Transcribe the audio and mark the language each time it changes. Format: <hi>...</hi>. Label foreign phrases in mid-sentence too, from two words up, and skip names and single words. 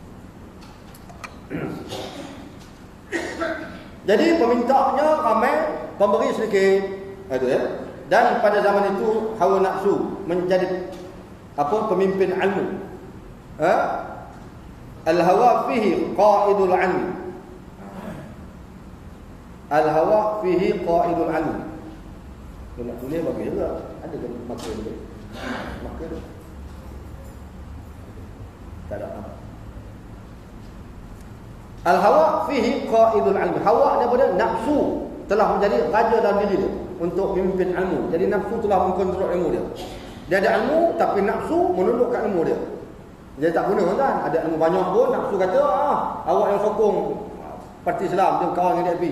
<ms>Jadi pemintanya ramai, pemberi sedikit. Itu ya. Dan pada zaman itu hawa nafsu menjadi pemimpin ilmu.</ms> <ar>الهوى فيه قائد العلم. الهوى فيه قائد العلم.</ar> <ms>Kalau nak tulis bagi juga. Ada ke maka dia? Maka dia. Tak ada apa.</ms> <ar>الهوى فيه قائد العلم.</ar> <ms>Hawa daripada nafsu telah menjadi raja dalam diri dia untuk memimpin ilmu. Jadi nafsu telah mengkontrol ilmu dia. Dia ada ilmu tapi nafsu menundukkan ilmu dia. Dia tak guna kan? Ada ilmu banyak pun nafsu kata awak yang sokong parti Islam, dia kawan dengan DAP.</ms>